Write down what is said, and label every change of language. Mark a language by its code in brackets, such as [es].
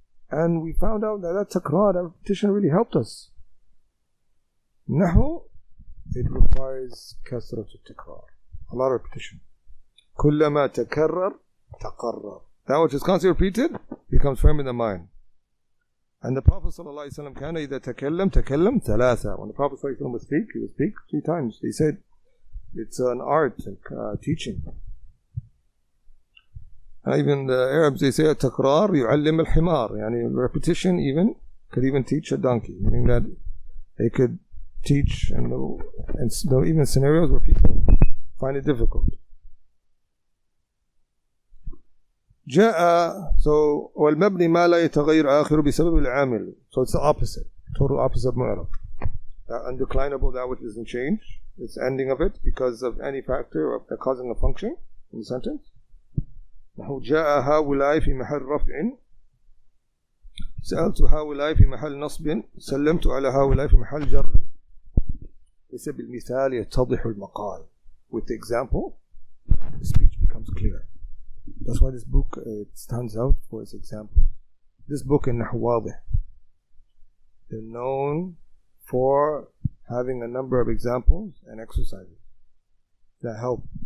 [en] And we found out that takrar, that repetition really helped us. Nahu, it requires kasrat al-takrar, a lot of repetition. [ar] كلما تكرر تقرر. [en] That which is constantly repeated becomes firm in the mind. And the Prophet ﷺ [ar] كان إذا تكلم ثلاثة. [en] When the Prophet ﷺ would speak, he would speak 3 times. He said it's an art, teaching. Even the Arabs, they say [ar] التكرار يعلم الحمار. [en] يعني repetition even could even teach a donkey, meaning that they could teach, and even scenarios where people find it difficult. [ar] جاء, [en] so [ar] والمبني ما لا يتغير آخره بسبب العامل. [en] So it's the opposite, total opposite of mu'arab. Undeclinable, that which doesn't change, it's ending of it because of any factor of causing a function in the sentence. [ar] نحو جاء هؤلاء في محل رفع, سألت هؤلاء في محل نصب, سلمت على هؤلاء في محل جر. ليس بالمثال يتضح المقال. [en] With the example, the speech becomes clear. That's why this book stands out for its example. This book in Nahu Wadih, they're known for having a number of examples and exercises that help.